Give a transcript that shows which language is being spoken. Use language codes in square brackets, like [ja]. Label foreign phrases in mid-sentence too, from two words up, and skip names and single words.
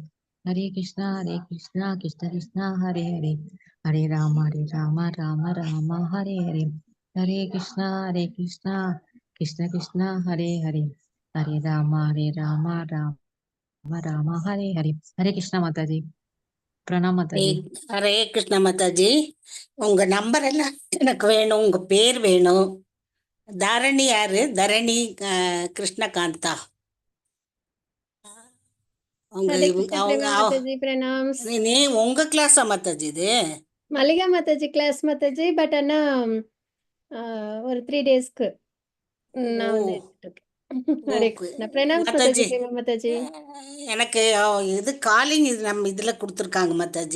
[sa] Hare Krishna, Krishna Krishna, Hare Hare. Hare Rama, Rama Rama, Hare Hare. Hare Krishna, Krishna Krishna, Hare Hare. Hare Rama, Rama Rama, Hare Hare. [hi] Hare Krishna Mataji. Pranam Mataji. हरे कृष्ण माताजी. [ta] உங்க நம்பர் எல்லாம் எனக்கு வேணும், உங்க பேர் வேணும். தரணி யாரு? தரணி கிருஷ்ணகாந்தா. உங்க [hi] हरे कृष्ण [ta] அவங்க [hi] प्रेमा माताजी प्रणाम्स. [ta] நீ உங்க கிளாஸா மாதாஜி இது? மல்லிகா மாதாஜி கிளாஸ் மாதாஜி. பட் ஆனா ஒரு 3 டேஸ்க்கு நான் வந்து எடுத்துட்டு இருக்கேன். [hi] हरे कृष्णा प्रणाम्स माताजी. प्रेमा माताजी [ta] எனக்கு இது காலிங் இது நம்ம இதுல கொடுத்துருக்காங்க மாதாஜி.